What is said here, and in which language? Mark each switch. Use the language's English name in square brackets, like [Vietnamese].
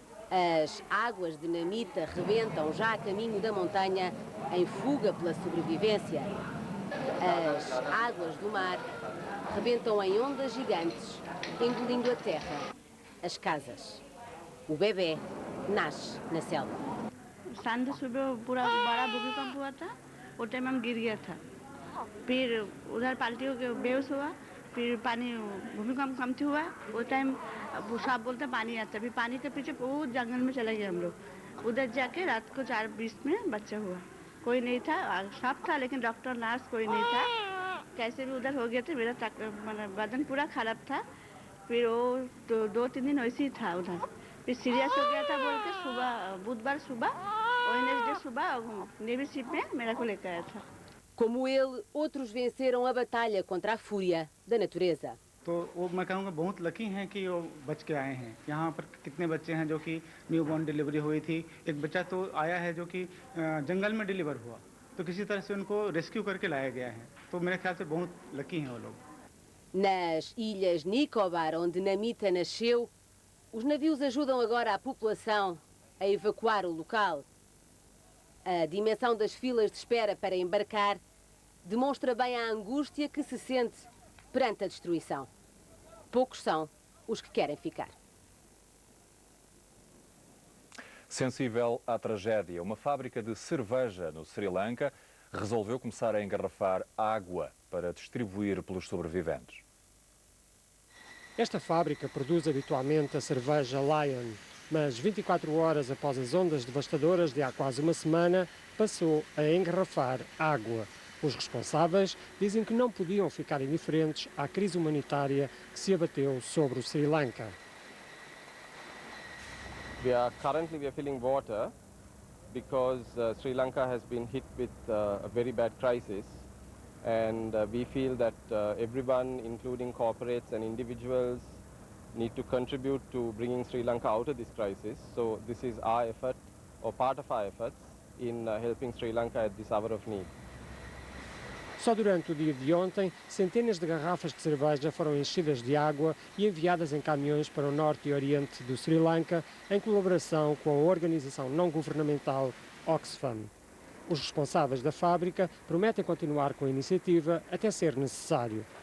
[Portuguese] As águas de Namita rebentam já a caminho da montanha, em fuga pela sobrevivência. As águas do mar rebentam em ondas gigantes, engolindo a terra, as casas. O bebê nasce na selva. [Hindi] Sunday सुबह पूरा बड़ा भूकंप हुआ था, वो time हम गिर गया था, फिर उधर पाल्टी हो के बेहोश हुआ, फिर पानी भूकंप कम हुआ, वो टाइम सब बोलते पानी आता, फिर पानी के पीछे बहुत जंगल में चले गए हम लोग, उधर जाके रात को 4:20 में बच्चा हुआ, कोई नहीं था, सब था लेकिन डॉक्टर नर्स कोई नहीं था, कैसे भी उधर हो गया था, मेरा बदन पूरा खराब था, फिर वो 2-3 दिन वैसे ही था उधर, फिर सीरियस हो गया था बोल के सुबह बुधवार सुबह वेडनेसडे सुबह नेवी शिप में मेरा को लेकर आया था। [Portuguese] Como ele, outros venceram a batalha contra a fúria da natureza. [Hindi] तो वो मैं कहूँगा बहुत लकी हैं कि वो बच के आए हैं। यहाँ पर कितने बच्चे हैं जो कि न्यू बॉर्न डिलीवरी हुई थी, एक बच्चा तो आया है जो कि जंगल में डिलीवर हुआ, तो किसी तरह से उनको रेस्क्यू करके लाया गया है, तो मेरे ख्याल से बहुत लकी हैं वो लोग। [Portuguese] Nas Ilhas Nicobar, onde Namita nasceu, os navios ajudam agora a população a evacuar o local. A dimensão das filas de espera para embarcar demonstra bem a angústia que se sente perante a destruição. Poucos são os que querem ficar. Sensível à tragédia, uma fábrica de cerveja no Sri Lanka resolveu começar a engarrafar água para distribuir pelos sobreviventes. Esta fábrica produz habitualmente a cerveja Lion, mas 24 horas após as ondas devastadoras de há quase uma semana, passou a engarrafar água. Os responsáveis dizem que não podiam ficar indiferentes à crise humanitária que se abateu sobre o Sri Lanka. [English] Currently we are filling water because Sri Lanka has been hit with a very bad crisis, and we feel that everyone, including corporates and individuals, need to contribute to bringing Sri Lanka out of this crisis. So this is our effort, or part of our efforts, in helping Sri Lanka at this hour of need. [Portuguese] Só durante o dia de ontem, centenas de garrafas de cerveja foram enchidas de água e enviadas em caminhões para o norte e oriente do Sri Lanka, em colaboração com a organização não-governamental Oxfam. Os responsáveis da fábrica prometem continuar com a iniciativa até ser necessário.